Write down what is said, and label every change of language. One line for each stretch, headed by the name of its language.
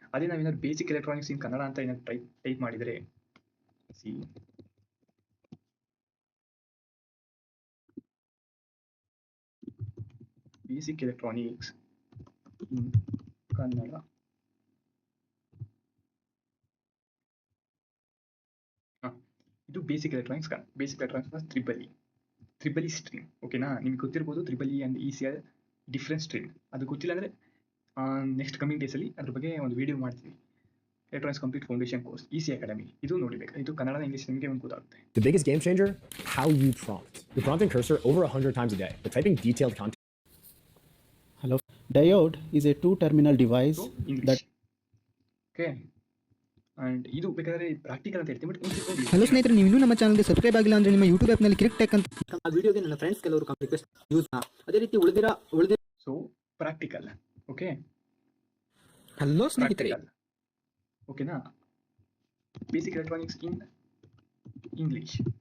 Kannada: ಅದೇ ನಾವೇನಾದ್ರು basic electronics in Kannada ಅಂತ ಏನಾದ್ರು ಟೈಪ್ ಮಾಡಿದರೆ, ಬೇಸಿಕ್ ಎಲೆಕ್ಟ್ರಾನಿಕ್ಸ್ ಇನ್ ಕನ್ನಡ, ಇದು basic electronics triple E stream. ಓಕೆನಾ? ನಿಮ್ಗೆ ಗೊತ್ತಿರ್ಬೋದು triple E and ECI different stream. ಅದು ಗೊತ್ತಿಲ್ಲ ಅಂದರೆ ನೆಕ್ಸ್ಟ್ ಕಮಿಂಗ್ ಡೇಸಲ್ಲಿ ಅದ್ರ ಬಗ್ಗೆ ಒಂದು ವಿಡಿಯೋ ಮಾಡ್ತೀವಿ. Electronics complete foundation course EC academy, ಇದು ನೋಡಬೇಕು. ಇದು ಕನ್ನಡ ಇಂಗ್ಲೀಷ್ ನಿಮಗೆ ಒಂದು ಗೊತ್ತಾಗುತ್ತೆ.
English: The biggest game changer? How you prompt. You're prompting Cursor over 100 times a day. But typing detailed content. Hello. Diode is a two-terminal device that. Okay.
Kannada: And ಇದು ಬೇಕಾದರೆ practical ಅಂತ ಹೇಳ್ತೀನಿ, ಬಟ್ ಹಲೋ ಸ್ನೇಹಿತರೆ, ನೀವು ಇನ್ನೂ ನಮ್ಮ ಚಾನಲ್ಗೆ ಸಬ್ಸ್ಕ್ರೈಬ್ ಆಗಿಲ್ಲ ಅಂದರೆ ನಿಮ್ಮ ಯೂಟ್ಯೂಬ್ ಆ್ಯಪ್ನಲ್ಲಿ ಕ್ಲಿಕ್ ಟೆಕ್ ಅಂತ ಆ ವಿಡಿಯೋಗೆ ನನ್ನ ಫ್ರೆಂಡ್ಸ್ ಕೆಲವರು ರಿಕ್ವೆಸ್ಟ್ ಯೂಸ್. ಅದೇ ರೀತಿ ಉಳಿದಿರೋ
English: So practical. Okay.
Kannada: ಹಲೋ ಸ್ನೇಹಿತರೆ,
English: Practical. ಓಕೆನಾ? Basic electronics in English.